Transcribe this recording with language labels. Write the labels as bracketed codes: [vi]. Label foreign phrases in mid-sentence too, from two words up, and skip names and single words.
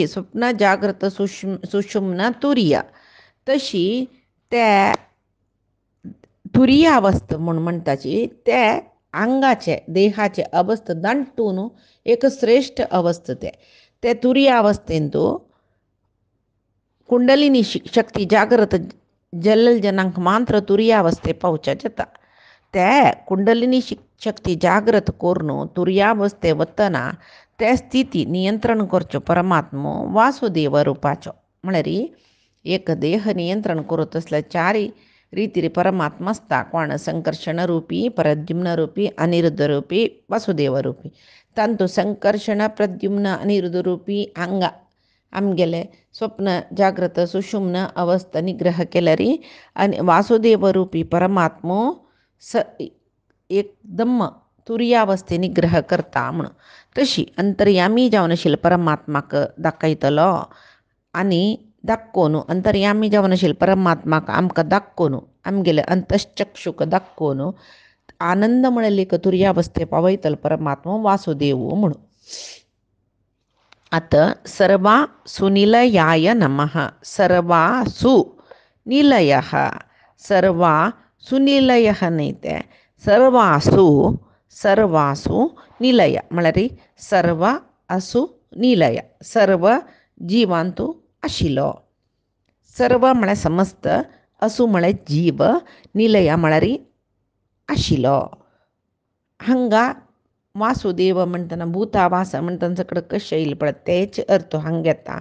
[kok] स्वप्न जाग्रत सुषुम्न तुर्य तशी त्या तुर्य अवस्थ म्हणून म्हणटाची त्या अंगाचे देहाचे अवस्थ दांटून एक श्रेष्ठ अवस्थ ते तुर्य अवस्थेंतू कुंडलिनी शक्ती जाग्रत जल्ल जनांक मात्र तुर्य अवस्थे पावच्या जाता. त्या कुंडलिनी शक्ती जाग्रत कोरून तुर्यावस्थे वतना त्या स्थिती नियंत्रण करच्यो परमात्मो वासुदेव रुपाचो. म्हळ्यार एक देह नियंत्रण करत असल्या चारी रीतीरी परमात्मा असता. कोण संकर्षण रूपी प्रद्युम्न रूपी अनिरुद्ध रूपी वासुदेव रूपी तांतू संकर्षण प्रद्युम्न अनिरुद्ध रूपी अंगा आमगेले स्वप्न जाग्रत सुषुम्न अवस्था निग्रह केल्यारी आणि वासुदेव रूपी परमात्मो एकदम तुर्यावस्थे निग्रह करता म्हणून तशी अंतर्यामी जावनशील परमात्माक दाखयतलो आणि दाखोवन अंतर्यामी जावनशील परमात्माक आमकां दाखोवन आमगेले अंतश्चक्षुक दाखोवन आनंद म्हळ्यार तुर्यावस्थे पावयतलो परमात्मा वासुदेव म्हणून. [sa] आता सर्वा सुनिलयाय नमः. सर्वासु निलयः. सर्वा सुनिलयः नैते सर्वासु सर्वासु निलय [kok] म्हळ्यार सर्व असु निलय सर्व जिवांतू आशिलो. सर्व म्हळ्यार समस्त, असु म्हळ्यार जीव, निलय म्हळ्यार आशिलो. हांगा वासुदेव म्हणटना भूतावास म्हणटना सगळं कशें येयलें पळय तेच अर्थ हांगा येता.